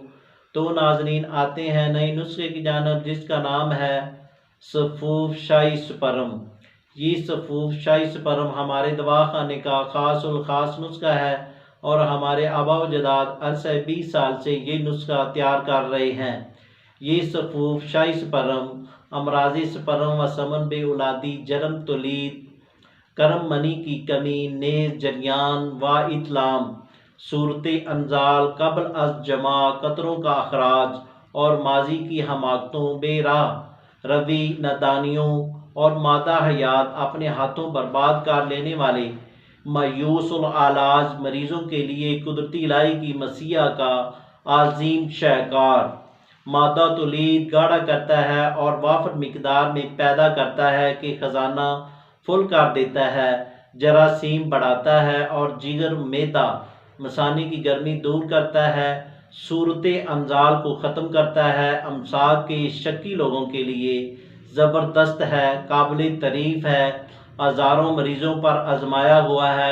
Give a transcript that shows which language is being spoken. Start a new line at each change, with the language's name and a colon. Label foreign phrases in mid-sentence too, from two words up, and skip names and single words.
Urdu: تو ناظرین، آتے ہیں نئے نسخے کی جانب، جس کا نام ہے سفوف شاہی سپرم۔ یہ سفوف شاہی سپرم ہمارے دواخانے کا خاص الخاص نسخہ ہے، اور ہمارے آبا و جداد عرصہ 20 سال سے یہ نسخہ تیار کر رہے ہیں۔ یہ سفوف شاہی سپرم امراض سپرم و سمن بے اولادی، جرم تولید، کرم منی کی کمی، نیز جریان و اطلام، صورت انزال قبل از جمع، قطروں کا اخراج، اور ماضی کی حماقتوں، بے راہ روی، نادانیوں اور مادہ حیات اپنے ہاتھوں برباد کر لینے والے مایوس العلاج مریضوں کے لیے قدرتی الہی کی مسیح کا عظیم شاہکار مادہ تولید گاڑھا کرتا ہے اور وافر مقدار میں پیدا کرتا ہے کہ خزانہ فل کر دیتا ہے، جراثیم بڑھاتا ہے اور جگر معدہ مثانی کی گرمی دور کرتا ہے، صورت انزال کو ختم کرتا ہے، امساک کے شکی لوگوں کے لیے زبردست ہے، قابل تعریف ہے، ہزاروں مریضوں پر آزمایا ہوا ہے۔